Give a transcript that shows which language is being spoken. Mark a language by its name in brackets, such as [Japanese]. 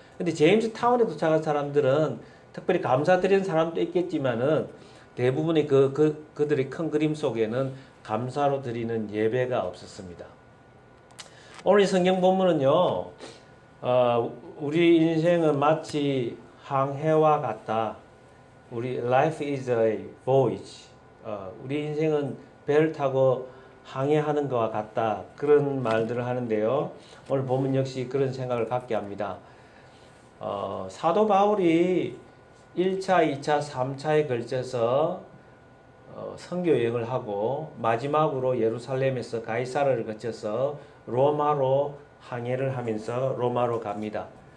[Korean] 근데 제임스 타운에 도착한 사람들은 특별히 감사드리는 사람도 있겠지만은 대부분의 그들의 큰 그림 속에는 감사로 드리는 예배가 없었습니다. 오늘 이 성경 본문은요, 우리 인생은 마치 항해와 같다. 우리 [English] life is a voyage. [Korean] 우리 인생은 배를 타고 항해하는 것과 같다. 그런 말들을 하는데요. 오늘 본문 역시 그런 생각을 갖게 합니다. 사도 바울이 1차, 2차, 3차에 걸쳐서 선교 여행을 하고 마지막으로 예루살렘에서 가이사르를 거쳐서 로마로 항해를 하면서 로마로 갑니다.